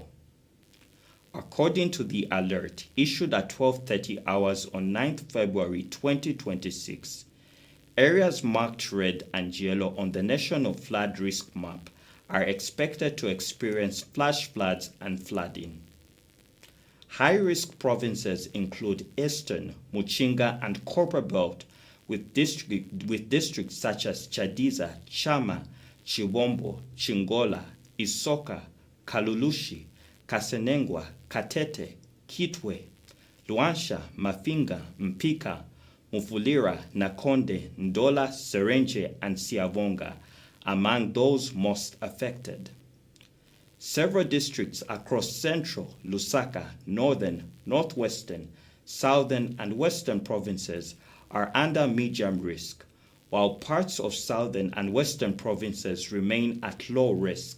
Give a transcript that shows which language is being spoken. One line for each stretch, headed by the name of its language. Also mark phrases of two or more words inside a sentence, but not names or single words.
English: According to the alert issued at 12:30 hours on 9th February 2026, areas marked red and yellow on the National Flood Risk Map are expected to experience flash floods and flooding. High-risk provinces include Eastern, Muchinga, and Copperbelt, with districts such as Chadiza, Chama, Chibombo, Chingola, Isoka, Kalulushi, Kasenengwa, Katete, Kitwe, Luansha, Mafinga, Mpika, Mufulira, Nakonde, Ndola, Serenche, and Siavonga among those most affected. Several districts across central, Lusaka, northern, northwestern, southern, and western provinces are under medium risk, while parts of southern and western provinces remain at low risk.